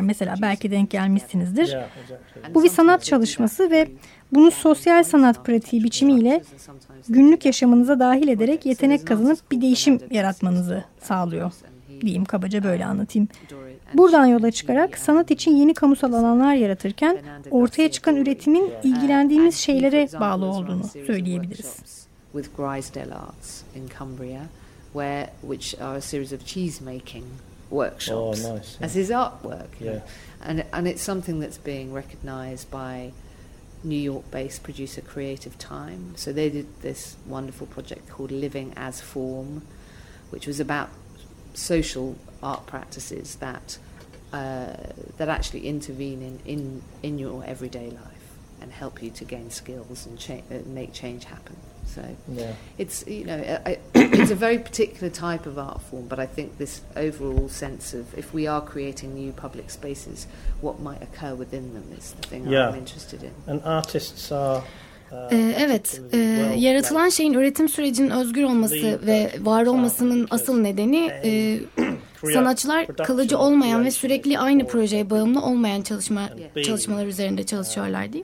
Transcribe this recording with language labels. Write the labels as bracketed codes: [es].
[tr] Mesela belki denk gelmişsinizdir. Bu bir sanat çalışması ve bunu sosyal sanat pratiği biçimiyle günlük yaşamınıza dahil ederek yetenek kazanıp bir değişim yaratmanızı sağlıyor. Diyeyim, kabaca böyle anlatayım. Buradan yola çıkarak sanat için yeni kamusal alanlar yaratırken ortaya çıkan üretimin ilgilendiğimiz şeylere bağlı olduğunu söyleyebiliriz. [en] With Grisedale Arts in Cumbria, where which are a series of cheese making workshops as his artwork, and it's something that's being recognized by New York-based producer Creative Time. So they did this wonderful project called Living as Form, which was about social art practices that that actually intervene in your everyday life and help you to gain skills and make change happen. It's a very particular type of art form, but I think this overall sense of if we are creating new public spaces, what might occur within them is the thing I'm interested in. And artists are. [tr] Evet, yaratılan şeyin üretim sürecinin özgür olması ve var olmasının asıl nedeni sanatçılar kalıcı olmayan ve sürekli aynı projeye bağımlı olmayan çalışmalar üzerinde çalışıyorlar değil